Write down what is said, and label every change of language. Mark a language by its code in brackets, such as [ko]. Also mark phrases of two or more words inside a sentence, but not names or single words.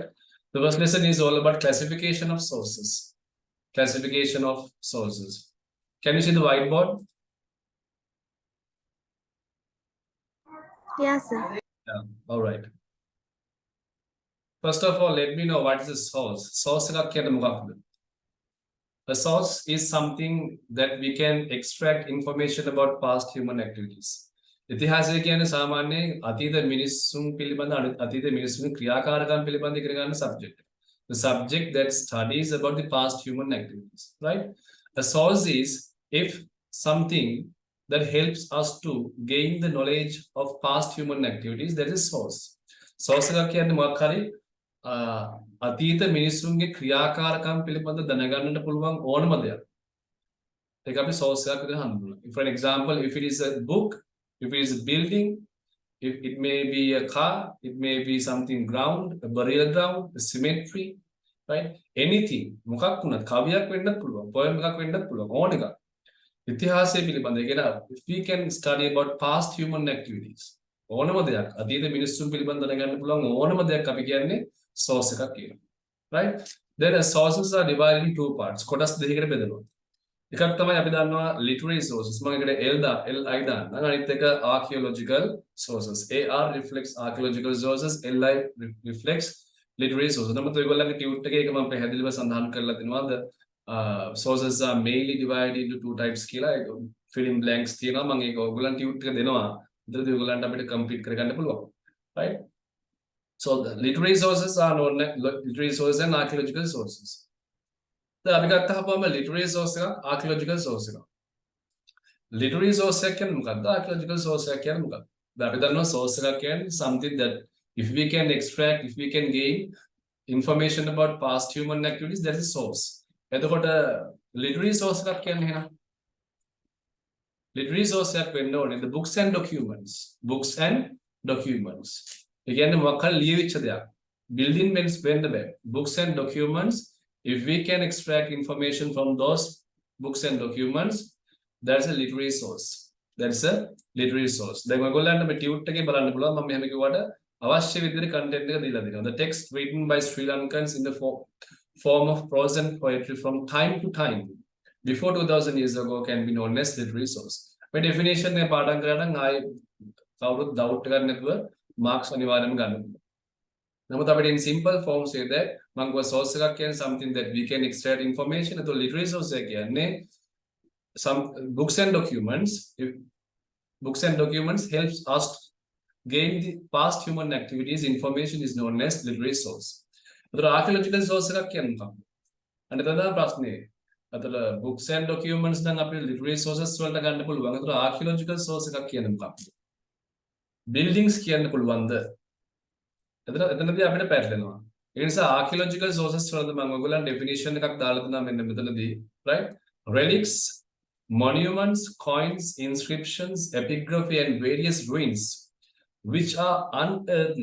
[en] The first lesson is all about classification of sources. Classification of sources. Can you see the whiteboard? Yes, sir. Yeah, all right. First of all, let me know what is the source. [si] Source එකක් කියන්නේ මොකක්ද? [en] A source is something that we can extract information about past human activities. [si] ඉතිහාසය කියන්නේ සාමාන්‍යයෙන් අතීත මිනිස්සුන් පිළිබඳ අතීත මිනිස්සුන්ගේ ක්‍රියාකාරකම් පිළිබඳ ඉගෙන ගන්න subject. [en] The subject that studies about the past human activities, right? A source is if something that helps us to gain the knowledge of past human activities, that is source. [si] Source එකක් කියන්නේ මොකක් හරි අතීත මිනිස්සුන්ගේ ක්‍රියාකාරකම් පිළිබඳ දැනගන්නට පුළුවන් ඕනම දෙයක්. ඒක අපි source එකක් විදිහට හඳුන්වනවා. [en] For an example, if it is a book, if it is a building, if it may be a car, it may be something ground, a burial ground, a cemetery, right? Anything. [si] මොකක් වුණත් කවියක් වෙන්නත් පුළුවන්, poem එකක් වෙන්නත් පුළුවන්, ඕන එකක්. ඉතිහාසය පිළිබඳ කියන [en] if we can study about past human activities, [si] ඕනම දෙයක් අතීත මිනිස්සුන් පිළිබඳ දැනගන්න පුළුවන් ඕනම දෙයක් අපි කියන්නේ source එකක් කියනවා. [en] Right? Then sources are divided in two parts. [si] කොටස් දෙකකට බෙදෙනවා. එකක් තමයි අපි දන්නවා [en] literary sources. [si] මම ඒකට LI දාන්න. අනිත් එක [en] archaeological sources. AR reflects archaeological sources, LI reflects literary sources. [si] නමුත් ඔයගොල්ලන්ගේ ටියුට් එකේ ඒක මම පැහැදිලිව සඳහන් කරලා දෙනවා. [en] Sources are mainly divided into two types කියලා. fill in blanks [si] තියෙනවා. මම ඒක ඔයගොල්ලන් ටියුට් එක දෙනවා. ඉතින් ඔයගොල්ලන්ට අපිට complete කරගන්න පුළුවන්. [en] Right? So the literary sources are known as literary sources and archaeological sources. [si] අපි ගත්තාම [en] literary source [si] එකක් [en] archaeological source [si] එකක්. [en] Literary source [si] එක කියන්නේ මොකක්ද? [en] Archaeological source [si] එක කියන්නේ මොකක්ද? දැන් අපි දන්නවා source එකක් කියන්නේ [en] something that if we can extract, if we can gain information about past human activities, that is source. [si] එතකොට [en] literary source [si] එකක් කියන්නේ එහෙනම් [en] literary source [si] එකක් වෙන්න ඕනේ [en] the books and documents. Books and documents. [si] ඒ කියන්නේ මොකක් හරි ලියවිච්ච දෙයක්. [en] building means when the books and documents. If we can extract information from those books and documents, that's a literary source. That's a literary source. [si] දැන් ඔයගොල්ලන්ට මේ ටියුට් එකේ බලන්න පුළුවන් මම මෙහෙම කිව්වට අවශ්‍ය විදිහට content එක දීලා දෙනවා. [en] The text written by Sri Lankans in the form of prose and poetry from time to time before 2000 years ago can be known as literary source. [si] මේ definition එක පාඩම් කරලා නම් ආයේ කවුරුත් doubt එකක් නැතුව marks අනිවාර්යයෙන්ම ගන්න පුළුවන්. නමුත් අපිට [en] in simple form say that [si] මම ගෝ source එකක් කියන්නේ [en] something that we can extract information. එතකොට literary source [si] එක කියන්නේ [en] some books and documents. If books and documents helps us gain the past human activities. Information is known as literary source. [si] එතකොට archaeological source එකක් කියන්නේ මොකක්ද? අන්න එතන තමයි ප්‍රශ්නේ. එතකොට [en] books and documents [si] නම් අපිට [en] literary sources [si] වලට ගන්න පුළුවන්. එතකොට [en] archaeological source [si] එකක් කියන්නේ මොකක්ද? buildings කියන්න පුළුවන්ද? එතනදී අපිට පැටලෙනවා. ඒ නිසා [en] archaeological sources [si] වලද මම ඔයගොල්ලන් definition එකක් දාලා තියෙනවා මෙන්න මෙතනදී, [en] right? Relics, monuments, coins, inscriptions, epigraphy and various ruins which are unearthed.